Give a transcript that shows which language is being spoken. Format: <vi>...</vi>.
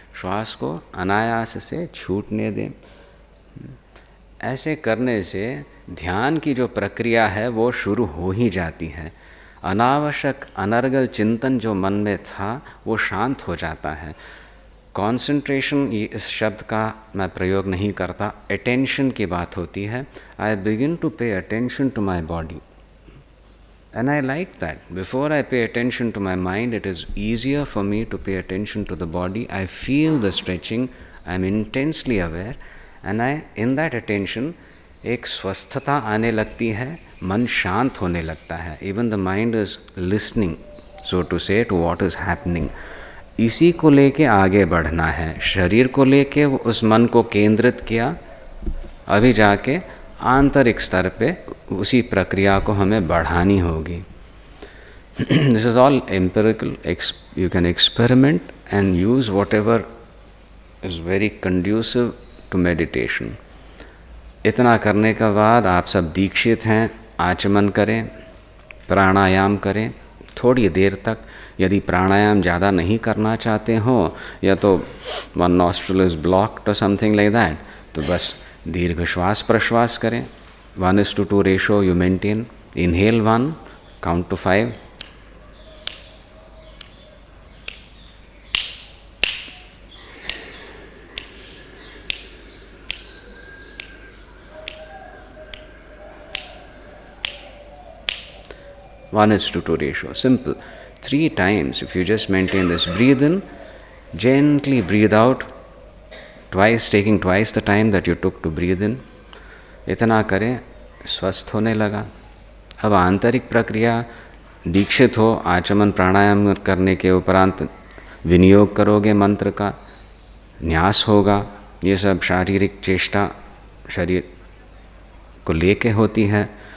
<hi>श्वास को अनायास से छूटने दें। ऐसे करने से ध्यान की जो प्रक्रिया है वो शुरू हो ही जाती है। अनावश्यक अनर्गल चिंतन जो मन में था वो शांत हो जाता है। कॉन्सेंट्रेशन, ये इस शब्द का मैं प्रयोग नहीं करता, अटेंशन की बात होती है।</hi> <en>I begin to pay attention to my body. And I like that. Before I pay attention to my mind, it is easier for me to pay attention to the body. I feel the stretching, I am intensely aware, and in that attention,</en> <hi>एक स्वस्थता आने लगती है, मन शांत होने लगता है.</hi> <en>Even the mind is listening, so to say, to what is happening.</en> <hi>इसी को लेके आगे बढ़ना है. शरीर को लेके उस मन को केंद्रित किया, अभी जाके आंतरिक स्तर पे उसी प्रक्रिया को हमें बढ़ानी होगी.</hi> <en>This is all empirical. You can experiment and use whatever is very conducive to meditation.</en> <hi>इतना करने के बाद आप सब दीक्षित हैं, आचमन करें, प्राणायाम करें थोड़ी देर तक. यदि प्राणायाम ज़्यादा नहीं करना चाहते हो या तो</hi> <en>one nostril is blocked</en> <hi>और</hi> <en>something like that,</en> <hi>तो बस दीर्घ श्वास प्रश्वास करें.</hi> <en>1:2 ratio you maintain. Inhale 1, count to 5. One is to 2 ratio. Simple. 3 times. If you just maintain this, breathe in, gently breathe out, twice, taking twice the time that you took to breathe in.</en> <hi>इतना करें, स्वस्थ होने लगा. अब आंतरिक प्रक्रिया, दीक्षित हो, आचमन प्राणायाम करने के उपरांत विनियोग करोगे मंत्र का, न्यास होगा. ये सब शारीरिक चेष्टा शरीर को लेके होती है.</hi>